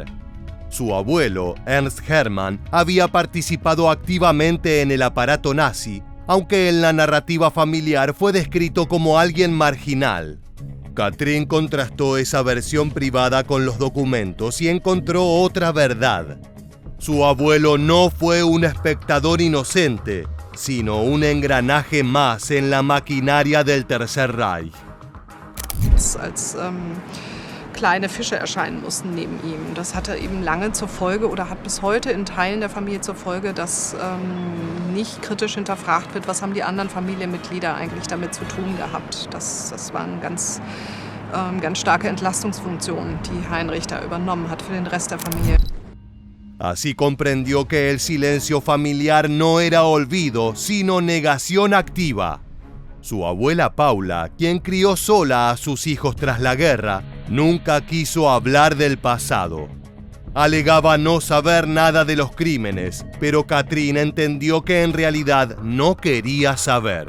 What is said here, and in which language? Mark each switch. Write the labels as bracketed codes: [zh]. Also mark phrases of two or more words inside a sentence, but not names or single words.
[es] Su abuelo, Ernst Hermann, había participado activamente en el aparato nazi, aunque en la narrativa familiar fue descrito como alguien marginal. Katrin contrastó esa versión privada con los documentos y encontró otra verdad. Su abuelo no fue un espectador inocente, sino un engranaje más en la maquinaria del Tercer Reich. [de] Als kleine Fische erscheinen mussten neben ihm. Das hatte eben lange zur Folge oder hat bis heute in Teilen der Familie zur Folge, dass nicht kritisch hinterfragt wird, was haben die anderen Familienmitglieder eigentlich damit zu tun gehabt. Das war eine ganz starke Entlastungsfunktion, die Heinrich da übernommen hat für den Rest der Familie. [es] Así comprendió que el silencio familiar no era olvido, sino negación activa. Su abuela Paula, quien crió sola a sus hijos tras la guerra, nunca quiso hablar del pasado. Alegaba no saber nada de los crímenes, pero Katrin entendió que en realidad no quería saber.